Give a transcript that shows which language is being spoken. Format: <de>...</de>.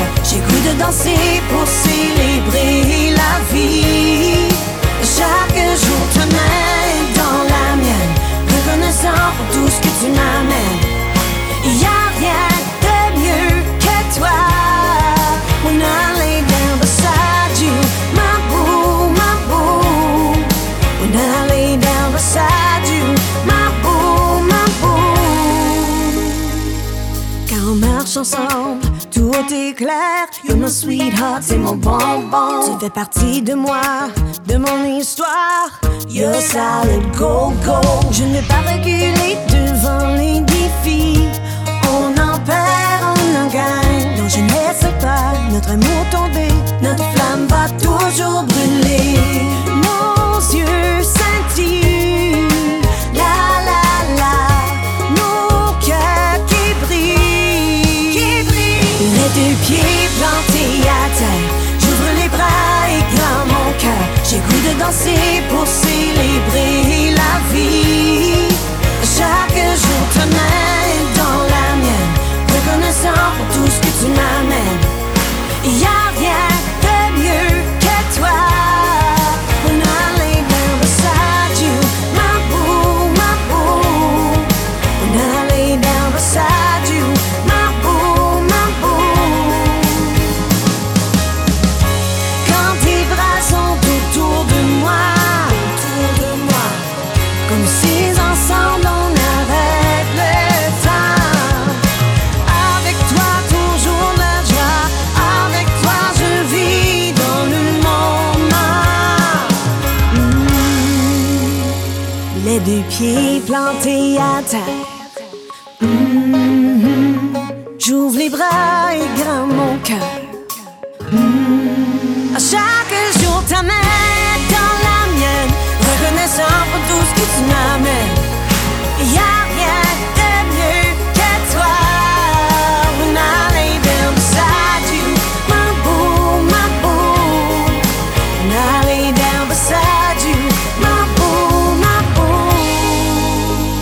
<fr>J'ai goût de danser pour célébrer la vie. Chaque jour te mets dans la mienne, reconnaissant pour tout ce que tu m'amènes. Y'a rien de mieux que toi.</fr> <en>When I lay down beside you, my boo, my boo. When I lay down beside you, my boo, my boo.</en> <fr>Quand on marche ensemble, tout est clair.</fr> <en>You're my sweetheart,</en> <fr>c'est mon bonbon. Tu fais partie de moi, de mon histoire.</fr> <en>You're solid, go, go.</en> <fr>Je ne vais pas reculer devant les défis. On en perd, on en gagne. Non, je ne laisse pas notre amour tomber. Notre flamme va toujours brûler. Nos yeux scintillent. La, la, la. Nos cœurs qui brillent. Qui brillent. Les deux pieds plantés à terre. J'ouvre les bras et grand mon cœur. J'ai goût de danser pour célébrer la vie. Chaque jour te mène dans la mienne, reconnaissant pour tout ce que tu m'amènes. Y'a rien de mieux que toi.</fr> <en>When I lay down beside you, my boo, my boo. When I lay down beside you, my boo, my boo.</en> <fr>Quand tes bras sont autour de moi, autour de moi, comme si ensemble on arrête le temps. Avec toi toujours la joie. Avec toi je vis dans le moment. Les deux pieds plantés à terre. J'ouvre les bras et grimpe mon cœur. À chaque jour ta main dans la mienne, reconnaissant pour tout ce que tu m'amènes. Y'a rien de mieux que toi.</fr> <en>When I lay down beside you, my boo, my boo. When I lay down beside you, my boo, my boo.</en>